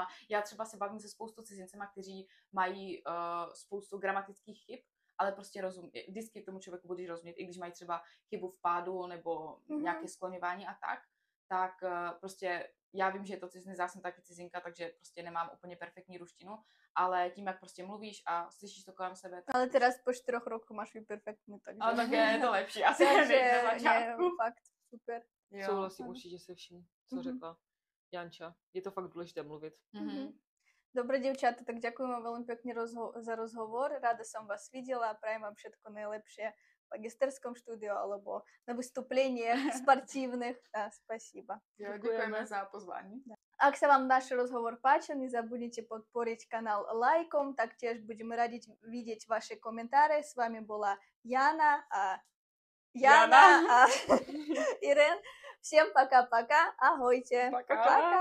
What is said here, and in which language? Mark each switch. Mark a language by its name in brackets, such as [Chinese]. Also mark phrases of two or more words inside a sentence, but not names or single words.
[Czech] Já třeba se bavím se spoustu cizincema, kteří mají spoustu gramatických chyb, ale prostě vždycky tomu člověku budeš rozumět, i když mají třeba chybu v pádu nebo nějaké skloňování a tak prostě já vím, že je to cizinec, já jsem taky cizinka, takže prostě nemám úplně perfektní ruštinu, ale tím, jak prostě mluvíš a slyšíš to kolem sebe. Tak... [Slovak] Ale teraz po 4 rokoch máš perfektní, takže... [Czech] Ale tak je to lepší, asi takže na začátku. Je, fakt, super. Souhlasím určitě se vším, co řekla Janča. Je to fakt důležité mluvit. [Slovak] Dobre, dievčatá, tak ďakujem vám veľmi pekne za rozhovor. Rada som vás videla a prajem vám všetko najlepšie v magisterskom štúdiu alebo na vystúplenie sportívnych. Spasiba. Ďakujeme za pozvání. Ak sa vám náš rozhovor páčil, nezabudnite podporiť kanál lajkom, taktiež budeme radi vidieť vaše komentáre. S vami bola Jana a Irén. [Russian] Всем пока-пока. Ahojte. Пока.